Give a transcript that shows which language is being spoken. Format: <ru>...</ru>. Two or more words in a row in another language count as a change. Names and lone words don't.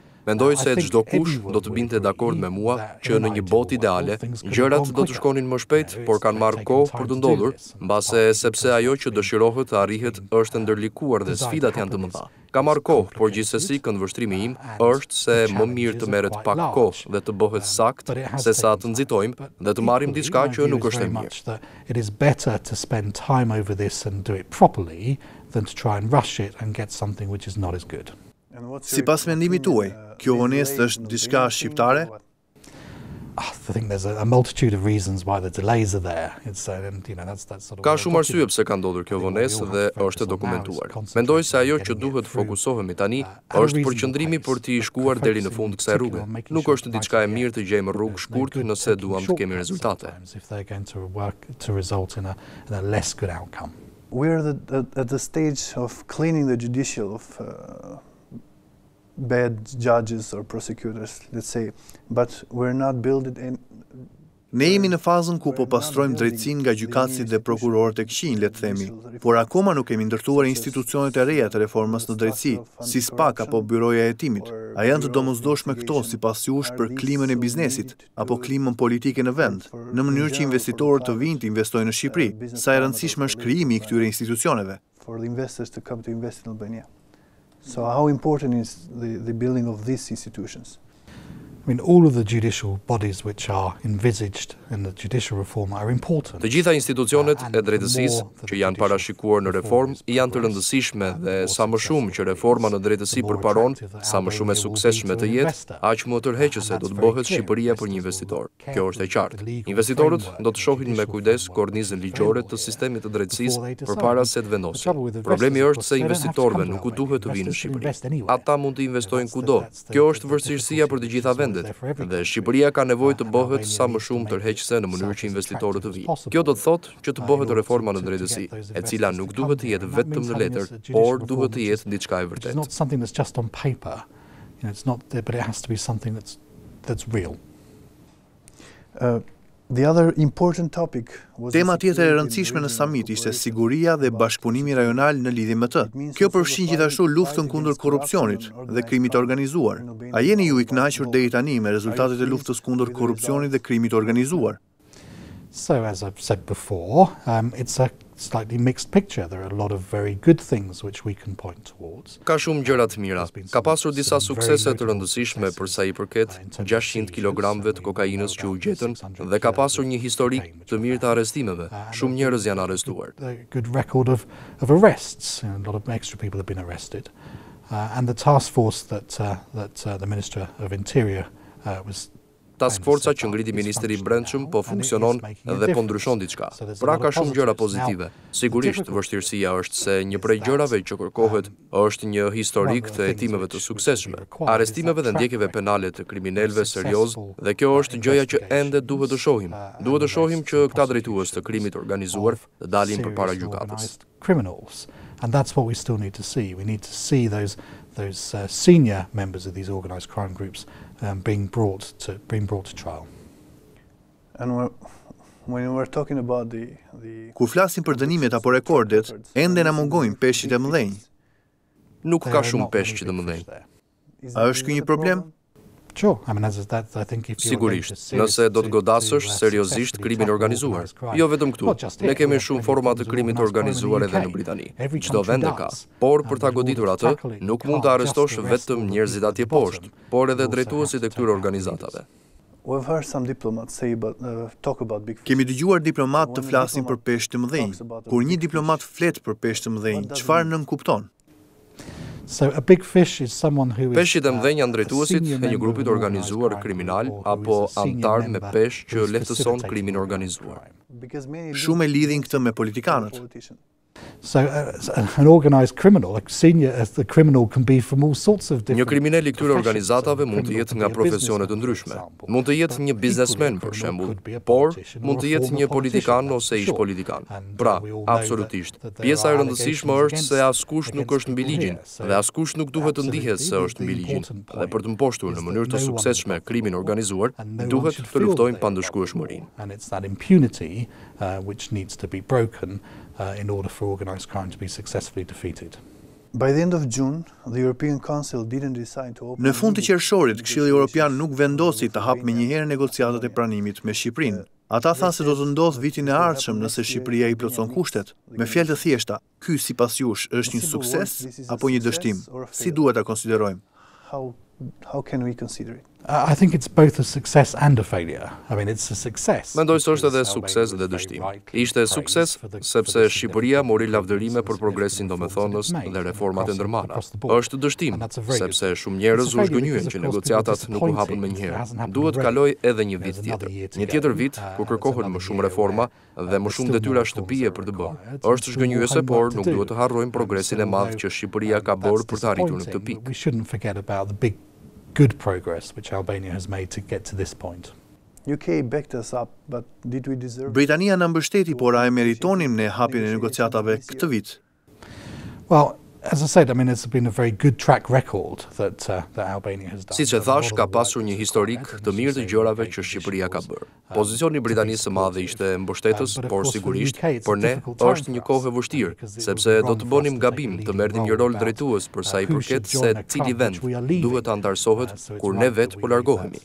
<sq>Mendoj se çdo kush do të binte dakord me mua që në një botë ideale, gjërat do të shkonin më shpejt, por kanë marrë kohë për të ndodhur, mbase sepse ajo që dëshirohet të arrihet është ndërlikuar dhe sfidat janë të mëdha. Ka marrë kohë, por gjithsesi këndvështrimi im është se më mirë të merret pak kohë dhe të bëhet sakt sesa të nxitojmë dhe të marrim diçka që nuk është e mirë.</sq> <en>It is better to spend time over this and do it properly than to try and rush it and get something which is not as good.</en> <sq>Sipas mendimit tuaj, kjo vonesë është diçka shqiptare?</sq> <en>I think there's a multitude of reasons why the delays are there. It's and you know that's sort of.</en> <sq>Ka shumë arsye pse ka ndodhur kjo vonesë dhe është e dokumentuar. Mendoj se ajo që duhet të fokusohemi tani është përqendrimi për të shkuar deri në fund kësaj rruge. Nuk është diçka e mirë të gjejmë rrugë shkurt nëse duam të kemi rezultate.</sq> <en>If they're going to work to result in a less good outcome. We're at the stage of cleaning the judicial of bad judges or prosecutors, let's say, but we're not building in.</en> <sq>Ne jemi në fazën ku po pastrojmë drejtësinë nga gjykatësit dhe prokurorët e këqij, le të themi, por akoma nuk kemi ndërtuar institucionet e reja të reformës në drejtësi, si SPAK apo Byroja e Hetimit. A janë të domosdoshme këto sipas jush për klimën e biznesit apo klimën politike në vend, në mënyrë që investitorët të vinë të investojnë në Shqipëri? Sa e rëndësishme është krijimi i këtyre institucioneve?</sq> <en>For the investors to come to invest in Albania. So how important is the building of these institutions? I mean, all of the judicial bodies which are envisaged in the judicial reform are important.</en> <sq>Të gjitha institucionet e drejtësisë që janë parashikuar në reformë janë të rëndësishme dhe sa më shumë që reforma në drejtësi përparon, sa më shumë e suksesshme të jetë, aq më tërheqëse do të bëhet Shqipëria për një investitor. Kjo është e qartë. Investitorët do të shohin me kujdes kornizën ligjore të sistemit të drejtësisë përpara se të vendosin. Problemi është se investitorëve nuk u duhet të vinë në Shqipëri. Ata mund të investojnë kudo. Kjo është vështirësia për të gjitha vendet. Dhe Shqipëria ka nevojë të bëhet sa më shumë tërheqëse në mënyrë që investitorët të vinë. Kjo do të thotë që të bëhet reforma në drejtësi, e cila nuk duhet të jetë vetëm në letër, por duhet të jetë diçka e vërtetë.</sq> <en>It's not something that's just on paper. It's not, but it has to be something that's real. The other important topic was</en> <sq>Tema tjetër e rëndësishme në samit ishte siguria dhe bashkëpunimi rajonal në lidhje me të. Kjo përfshin gjithashtu luftën kundër korrupsionit dhe krimit të organizuar. A jeni ju i kënaqur deri tani me rezultatet e luftës kundër korrupsionit dhe krimit të organizuar?</sq> <en>So, as I've said before, it's a slightly mixed picture. There are a lot of very good things which we can point towards.</en> <sq>Ka shumë gjëra të mira. Ka pasur disa suksese të rëndësishme për sa i përket 600 kilogramëve të kokainës që u gjetën dhe ka pasur një historik të mirë të arrestimeve. Shumë njerëz janë arrestuar.</sq> <en>A good record of arrests. A lot of extra people have been arrested. And the task force that the Minister of Interior was</en> <sq>Task Forca që ngriti Ministri i Brendshëm po funksionon dhe po ndryshon diçka. Pra ka shumë gjëra pozitive. Sigurisht, vështirësia është se një prej gjërave që kërkohet është një historik të hetimeve të suksesshme, arrestimeve dhe ndjekjeve penale të kriminalëve serioz, dhe kjo është gjëja që ende duhet të shohim. Duhet të shohim që këta drejtues të krimit organizuar të dalin përpara gjykatës.</sq> <en>Criminals. And that's what we still need to see. We need to see those senior members of these organised crime groups being brought to trial. And when we're talking about</en> <sq>Kur flasim për dënimet apo rekordet, ende na mungojnë peshqit e mëdhenj. Nuk ka shumë peshq të mëdhenj. A është ky një problem?</sq> <en>Sure. I mean, I think if</en> <sq>Sigurisht, nëse do të godasësh seriozisht krimin organizuar. Jo vetëm këtu. Ne kemi shumë forma të krimit organizuar edhe në Britani. Çdo vend e ka. Por për ta goditur atë, nuk mund të arrestosh vetëm njerëzit atje poshtë, por edhe drejtuesit e këtyre organizatave. Kemi dëgjuar diplomat të flasin për peshq të mëdhenj. Kur një diplomat flet për peshq të mëdhenj, çfarë nënkupton?</sq> <en>So a big fish is someone who is</en> <sq>Peshqit e mëdhenj janë drejtuesit e një grupi të organizuar kriminal apo antar me peshq që lehtëson krimin organizuar. Shumë e lidhin këtë me politikanët.</sq> <en>So an organized criminal, like senior as the criminal can be from all sorts of different.</en> <sq>Një kriminal i këtyre organizatave mund të jetë nga profesione të ndryshme. Mund të jetë një biznesmen për shembull, por mund të jetë një politikan ose ish politikan. Pra, absolutisht. Pjesa e rëndësishme është se askush nuk është mbi ligjin dhe askush nuk duhet të ndihet se është mbi ligjin. Dhe për të mposhtur në mënyrë të suksesshme krimin organizuar, duhet të luftojmë pandëshkueshmërinë.</sq> <en>And it's that impunity which needs to be broken in order for organised crime to be successfully defeated. By the end of June, the European Council didn't decide to open.</en> <sq>Në fund të qershorit, Këshilli Europian nuk vendosi të hapë menjëherë negociatat e pranimit me Shqipërinë. Ata thanë se do të ndodhë vitin e ardhshëm nëse Shqipëria i plotson kushtet. Me fjalë të thjeshta, ky sipas jush është një sukses apo një dështim? Si duhet ta konsiderojmë?</sq> <en>How can we consider it? I think it's both a success and a failure. I mean, it's a success.</en> <sq>Mendoj se është edhe sukses dhe dështim. Ishte sukses sepse Shqipëria mori lavdërime për progresin domethënës dhe reformat e ndërmara. Është dështim sepse shumë njerëz u zgënjyen që negociatat nuk u hapën menjëherë. Duhet kaloj edhe një vit tjetër. Një tjetër vit ku kërkohen më shumë reforma dhe më shumë detyra shtëpie për të bërë. Është zgënjuese, por nuk duhet të harrojmë progresin e madh që Shqipëria ka bërë për të arritur në këtë pikë.</sq> <en>We shouldn't forget about the big good progress which Albania has made to get to this point. UK backed us up, but did we deserve?</en> <sq>Britania na mbështeti, por a e meritonim ne hapjen e negociatave këtë vit?</sq> <en>Well, as I said, I mean, it's been a very good track record that Albania has done.</en> <sq>Siç e thash, ka pasur një historik të mirë të gjërave që Shqipëria ka bërë. Pozicioni i Britanisë së Madhe ishte mbështetës, por sigurisht për ne është një kohë e vështirë, sepse do të bënim gabim të merrnim një rol drejtues për sa i përket se cili vend duhet të antarësohet kur ne vetë po largohemi.</sq>